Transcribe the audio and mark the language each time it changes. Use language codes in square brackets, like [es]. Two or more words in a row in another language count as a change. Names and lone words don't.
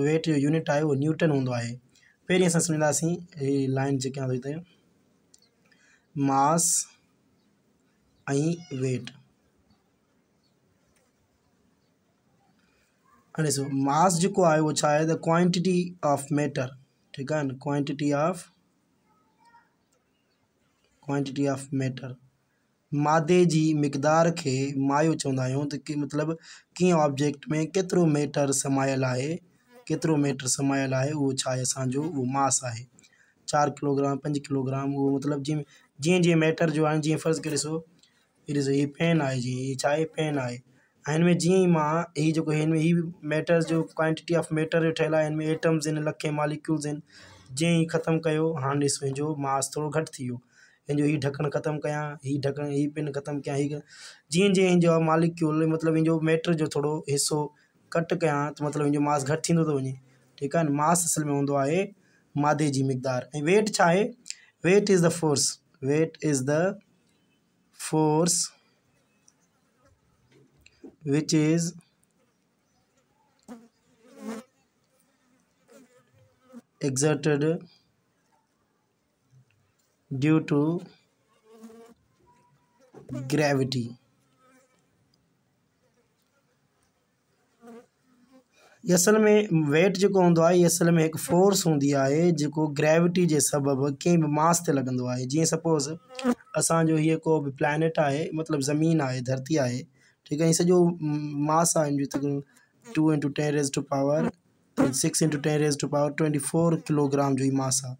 [sd] वेट जो यूनिट आहे उहो न्यूटन हूंदो आहे। पहिरीं असां सम्झंदासीं ही लाइन जेके आहे हिते मास ऐं वेट। हाणे ॾिसो, मास जेको आहे उहो छा आहे, [en] the quantity of matter, [sd] ठीकु आहे न, [en] quantity of matter. [sd] मादे जी मिक़दार खे मायो चवंदा आहियूं। त मतिलबु कीअं ऑब्जेक्ट में केतिरो मैटर समायल आहे, केतिरो मैटर समायल आहे, उहो छा आहे असांजो, उहो मास आहे। 4 किलोग्राम 5 किलोग्राम, उहो मतिलबु जीअं जीअं मैटर जो आहे, जीअं फ़र्ज़ु करे ॾिसो, हीअ पेन आहे, जीअं हीअ छा आहे, पेन आहे। ऐं हिन में जीअं ई मां हीअ जेको हिन में हीअ मैटर जो [en] quantity of matter [sd] जो ठहियलु आहे, हिन में एटम्स आहिनि, लखे मॉलिक्यूल्स आहिनि। जीअं ई ख़तमु कयो, हाणे ॾिसो हिनजो मास थोरो घटि थी वियो। हिनजो हीअ ढकणु ख़तमु कयां, हीअ पिन ख़तमु कयां, जीअं जीअं हिनजो मॉलिक्यूल मतिलबु हिनजो मैटर जो थोरो हिसो कट कयां, त मतिलबु हिनजो मास घटि थींदो थो वञे, ठीकु आहे न। मास असल में हूंदो आहे मादे जी मिक़दार। ऐं वेट छा आहे, [en] weight is the force, weight is the force which is exerted due to gravity। [sd] ये असल में वेट जेको हूंदो आहे, ये असल में हिकु फोर्स हूंदी आहे जेको ग्रेविटी जे सबबु कंहिं बि मास ते लॻंदो आहे। जीअं सपोज़ असांजो हीअ को बि प्लैनेट आहे, मतिलबु ज़मीन आहे, धरती आहे, ठीकु आहे। हीअ सॼो मास आहे हिन जो तक़रीबन 2 × 10⁻⁶ × 10⁻24 किलोग्राम जो ही मास आहे।